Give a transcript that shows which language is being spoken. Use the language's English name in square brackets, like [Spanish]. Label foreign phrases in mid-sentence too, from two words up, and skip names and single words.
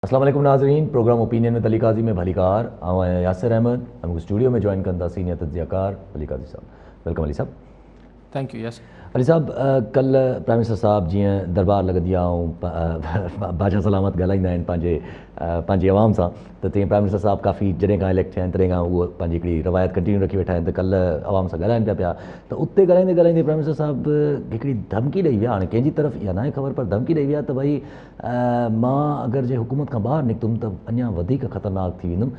[Sindhi] السلام علیکم ناظرین، پروگرام اوپینین میں علی قاضی میں بھلی کار آؤں یاسر احمد ہم اسٹوڈیو میں جوائن کرتا سینئر تجزیہ کار علی قاضی صاحب. ویلکم علی صاحب. [English] Thank you. Yes [Sindhi] علی صاحب، کل [English] prime minister [Sindhi] صاحب جیئں دربار لگدی آؤں بادشاہ سلامت ॻाल्हाईंदा आहिनि पंहिंजी आवाम सां त तीअं [English] prime minister [Sindhi] साहब काफ़ी जॾहिं खां इलेक्ट थिया आहिनि तॾहिं खां उहो पंहिंजी हिकिड़ी रवायत कंटिन्यू रखी वेठा आहिनि त कल्ह आवाम सां ॻाल्हाइनि पिया त उते ॻाल्हाईंदे [English] prime minister [Sindhi] साहब हिकिड़ी धमकी ॾेई विया. हाणे कंहिंजी तरफ़ इहा नाहे ख़बर, पर धमकी ॾेई विया त भई मां अगरि जे हुकूमत खां ॿाहिरि निकितुमि त अञा वधीक ख़तरनाक थी वेंदुमि.